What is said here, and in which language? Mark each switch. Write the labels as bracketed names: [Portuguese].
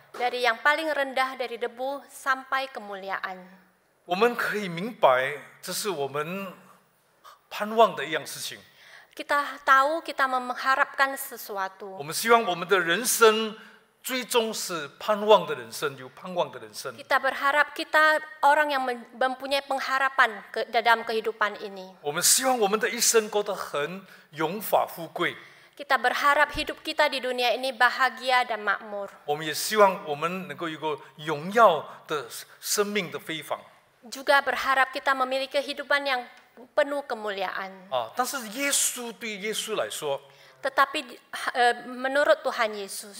[Indonesian] Dari yang paling rendah dari debu sampai kemuliaan. [Chinese] 我们可以明白，这是我们盼望的一样事情。 [Indonesian] Kita tahu kita mengharapkan sesuatu. [Chinese] 我们希望我们的人生最终是盼望的人生，有盼望的人生。 [Indonesian] Kita berharap kita orang yang mempunyai pengharapan dalam kehidupan ini. [Chinese] 我们希望我们的一生过得很荣华富贵。 [Indonesian] Kita berharap hidup kita di dunia ini bahagia dan makmur. [Chinese] 我们也希望我们能够有一个荣耀的生命的飞访。 [Indonesian] Juga berharap kita memiliki kehidupan yang penuh kemuliaan. [Chinese] 但是对耶稣来说， [Indonesian] Tetapi menurut Tuhan Yesus,